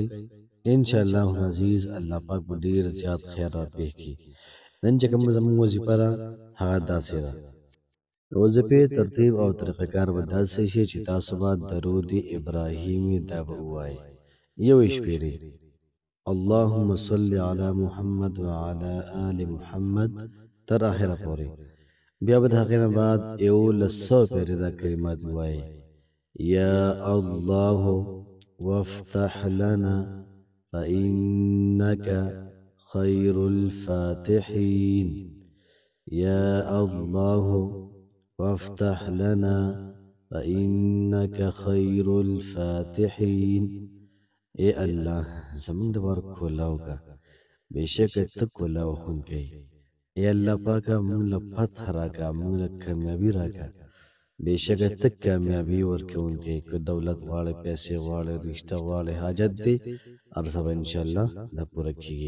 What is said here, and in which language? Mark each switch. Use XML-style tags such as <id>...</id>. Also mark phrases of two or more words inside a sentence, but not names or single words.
<ar>انشاءالله العزیز</ar> <ps>الله پاک به ډېر زیات خیر راپېښ کړي. نن چې کومه زموږ وظیفه ده هغه داسې ده. د وظیفې ترتیب او طریقه کار به داسې شي چې تاسو به درود ابراهیمي دا به ووایئ، یو یې شمېرئ:</ps> <ar>اللهم صل علی محمد وعلی آل محمد</ar> <ps>تر آخره پورې. بیا به د هغې نه بعد 1100 پېرې دا کلمات ووایئ:</ps> <ar>یا الله وافتح لنا فإنك خير الفاتحين. يا الله وافتح لنا فإنك خير الفاتحين.</ar> <ps>اے الله زمونږ دپاره کولاو که، بېشکه ته کولاو ښوونکی. اے الله پاکه موږ له فتح راکه، موږ له کامیابي راکه، بېشکه ته کامیابي ورکوونکی. که دولت غواړې، پیسې غواړې، رشته غواړې، حاجت دی، هر څه به انشاءالله دا پوره کېږي.</ps>